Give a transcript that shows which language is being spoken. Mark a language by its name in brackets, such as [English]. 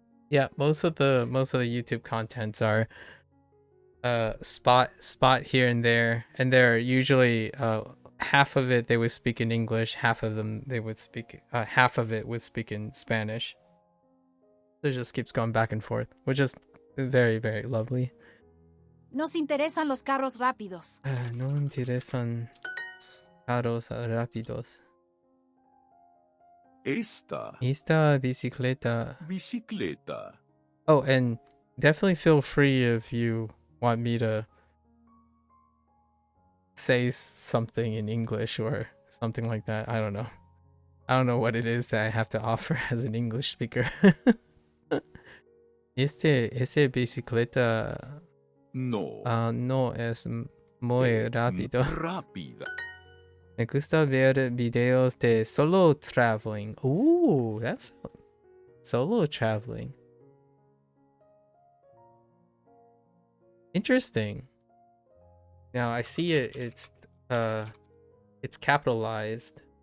[English] Yeah, most of the YouTube contents are spot here and there, and they're usually half of it they would speak in English, half of it would speak in Spanish. So it just keeps going back and forth, which is very, very lovely. [Spanish] Nos interesan los carros rápidos. No me interesan carros rápidos. Esta bicicleta. Bicicleta. [English] Oh, and definitely feel free if you want me to say something in English or something like that. I don't know. I don't know what it is that I have to offer as an English speaker. [Spanish] Ese bicicleta no es muy rápido. Rápida. Me gusta ver videos de [English] solo traveling. Ooh, that's solo traveling. Interesting. Now I see it's capitalized.